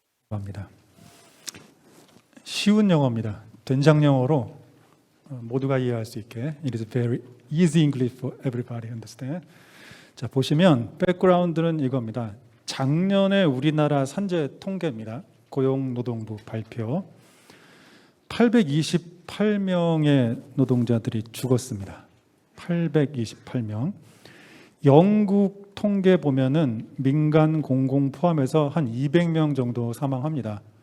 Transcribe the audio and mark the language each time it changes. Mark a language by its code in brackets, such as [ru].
[ko] 합니다. 쉬운 영어입니다. 된장 영어로 모두가 이해할 수 있게. [en] It is very easy English for everybody to understand. [ko] 자, 보시면 백그라운드는 이겁니다. 작년에 우리나라 산재 통계입니다. 고용노동부 발표. 828명의 노동자들이 죽었습니다. 828명. 영국 통계 보면은 민간 공공 포함해서 한 200명 정도 사망합니다.